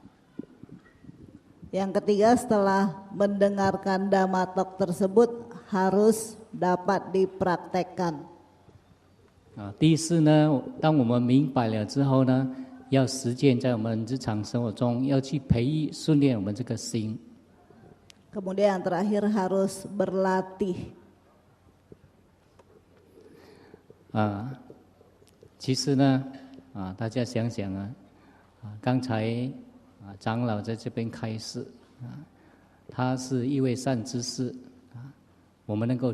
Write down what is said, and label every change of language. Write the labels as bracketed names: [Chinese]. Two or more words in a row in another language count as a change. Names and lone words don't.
[Indonesian] Yang ketiga setelah mendengarkan Dhamma Talk tersebut harus dapat dipraktekkan. [Chinese] 第四呢，当我们明白了之后呢，要实践在我们日常生活中，要去培育训练我们这个心。 [Indonesian] Kemudian yang terakhir harus berlatih. [Chinese] 其实呢，大家想想刚才长老在这边开示他是一位善知识我们能够